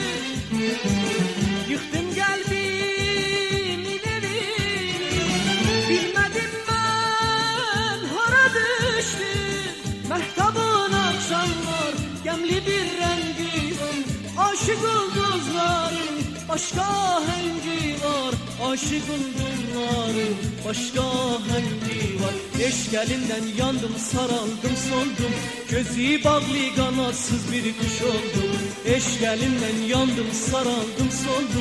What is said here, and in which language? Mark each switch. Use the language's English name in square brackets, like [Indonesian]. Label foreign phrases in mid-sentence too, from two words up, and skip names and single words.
[Turkish] Yıktım kalbimi derin, bilmedim ben hara düştü. Mehtabın akşamlar, gemli bir rengi var. Aşık ulduzların başka hengi var. Aşık ulduzların başka hengi var. [Azerbaijani] Eşq əlindən yandım, saraldım, soldum. Gözü bağlı qanatsız bir quş oldum. Eşq əlindən yandım, saraldım, soldum.